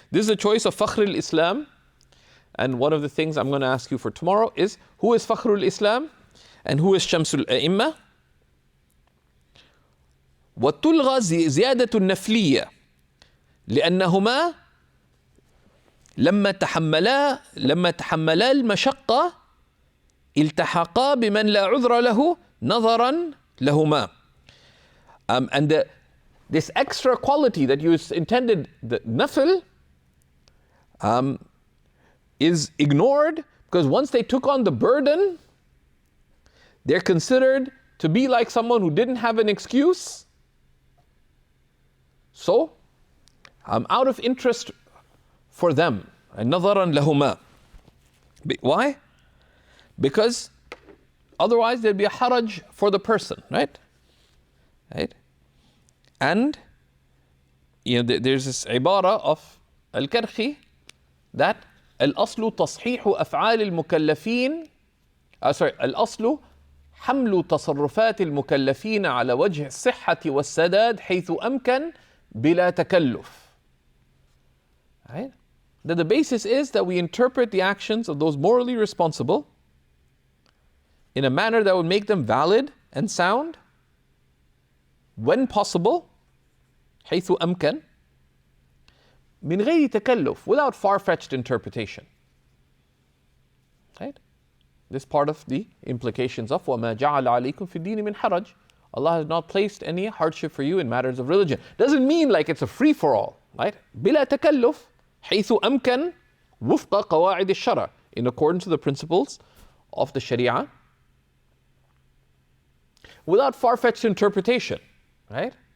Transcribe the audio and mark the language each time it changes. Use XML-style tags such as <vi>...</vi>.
<en>This is a choice of Fakhr al-Islam, and one of the things I'm going to ask you for tomorrow is who is Fakhr al-Islam and who is Shamsul A'imma.</en> <ar>وتلغى زيادة النفلية لأنهما لما تحملا المشقة التحقا بمن لا عذر له نظرا لهما.</ar> <en>And this extra quality that you intended, the nafil, is ignored because once they took on the burden, they're considered to be like someone who didn't have an excuse. So, out of interest for them,</en> <ar>نظرا لهما.</ar> <en>Why? Because otherwise there'd be a haraj for the person, right? Right? And there's this ibara of al-Karhi that</en> <ar>الأصل تصحيح أفعال المكلفين الأصل حمل تصرفات المكلفين على وجه الصحة والسداد حيث أمكن بلا تكلف.</ar> <en>Right? That the basis is that we interpret the actions of those morally responsible in a manner that would make them valid and sound when possible</en> <ar>حيث أمكن من غير تكلف,</ar> <en>without far-fetched interpretation. Right? This part of the implications of</en> <ar>وَمَا جَعَلَ عَلَيْكُمْ فِي الدِّينِ مِنْ حَرَجٍ.</ar> <en>Allah has not placed any hardship for you in matters of religion. Doesn't mean like it's a free-for-all, right?</en> <ar>بلا تكلف حيث أمكن وفق قواعد الشرع,</ar> <en>in accordance to the principles of the Sharia, without far-fetched interpretation, right?</en>